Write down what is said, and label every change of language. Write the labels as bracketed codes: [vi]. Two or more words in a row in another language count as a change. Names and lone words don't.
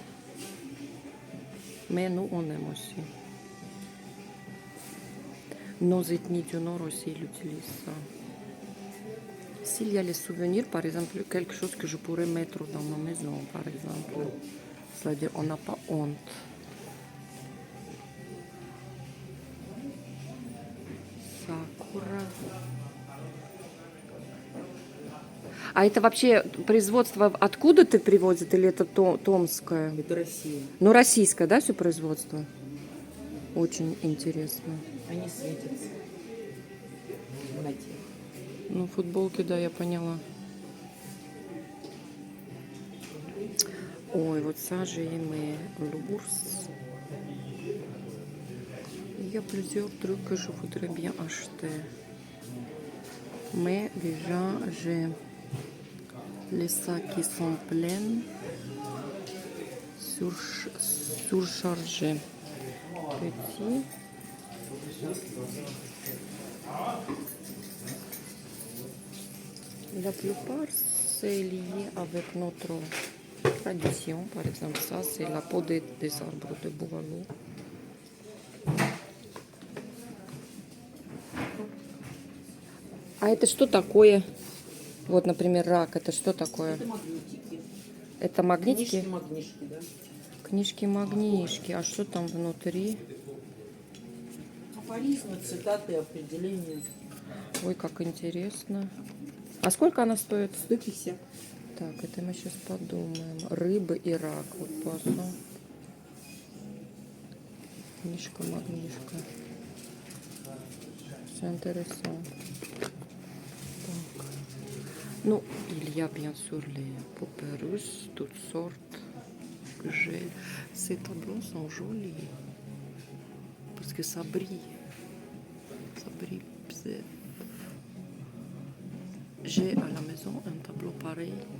[fr] Mais nous, on aime aussi. Nos ethnies du Nord aussi, ils utilisent ça. S'il y a les souvenirs, par exemple, quelque chose que je pourrais mettre dans ma maison, par exemple. C'est-à-dire, on n'a pas honte. [ru] Сакура. А это вообще производство откуда ты привозят или это томское? Это Россия. Ну, российское, да, все производство? Очень интересно. Они светятся. В темноте. Ну, футболки, да, я поняла. Ой, вот [fr] ça, j'ai aimé l'ours. Il y a plusieurs trucs que je voudrais bien acheter. Mais déjà, j'ai les sacs qui sont pleins, surchargés. Petit. La plupart, c'est lié avec notre tradition. Par exemple, ça, c'est la peau des arbres de boileau. [ru] А это что такое? Вот, например, рак. Это что такое? Это магнитики. Это магнитики? Книжки-магнишки, да. Книжки-магнишки. А что там внутри? Афоризмы, цитаты, определения. Ой, как интересно. А сколько она стоит? 150. Так, это мы сейчас подумаем. Рыбы и рак. Вот поисson. Книжка-магнишка. [fr] C'est intéressant. [ru] Так. Ну, [fr] il y a bien sûr les poupées russes, toutes sortes. J'ai... Ces tableaux sont jolis. Parce que ça brille. Ça brille. J'ai à la maison un tableau pareil.